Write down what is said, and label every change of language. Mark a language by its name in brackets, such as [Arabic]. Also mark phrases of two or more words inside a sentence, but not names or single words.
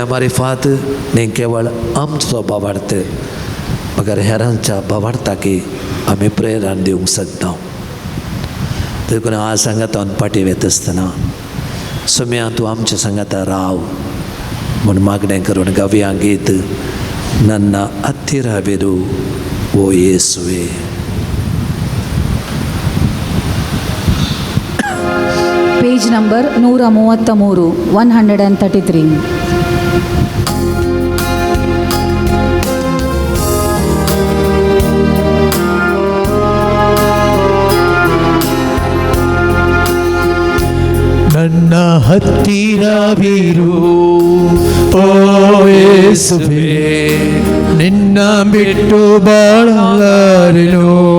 [Konkani] मारिफात न्ही केवळ आमचो भावार्थ मगर हेरांच्या भावार्थाकी आमी प्रेरण दिवंक शकता देखून आज सांगातान पाटी वेत आसतना सोम्या तूं आमच्या सांगाता राव म्हूण मागणें करून गावया गीत ನನ್ನ ಹತ್ತಿರವಿರು ಓ ಯೇಸುವೆ [English] page number [Kannada] 133 133 ನನ್ನ ಹತ್ತಿರವಿರು ಓ ಯೇಸುವೇ ನಿನ್ನ ಬಿಟ್ಟು ಬಾಳಲಾರೆನು